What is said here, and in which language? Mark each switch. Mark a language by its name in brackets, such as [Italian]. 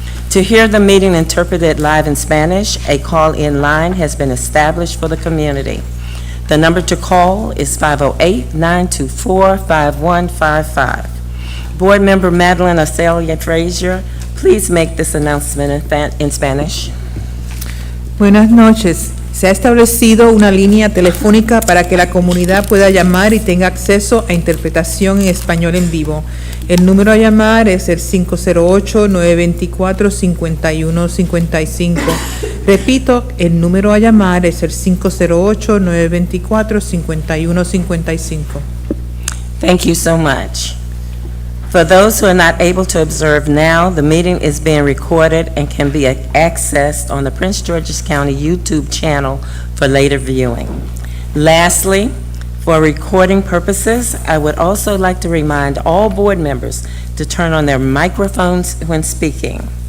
[English] To hear the meeting interpreted live in Spanish, a call-in line has been established for the community. The number to call is 508-924-5155. Board Member Madeline Acelia Frazier, please make this announcement in Spanish. [Spanish] Buenas noches. Se ha establecido una línea telefónica para que la comunidad pueda llamar y tenga acceso a interpretación en español en vivo. El número a llamar es el 508-924-5155. Repito, el número a llamar es el 508-924-5155. [English] Thank you so much. For those who are not able to observe now, the meeting is being recorded and can be accessed on the Prince George's County YouTube channel for later viewing. Lastly, for recording purposes, I would also like to remind all board members to turn on their microphones when speaking.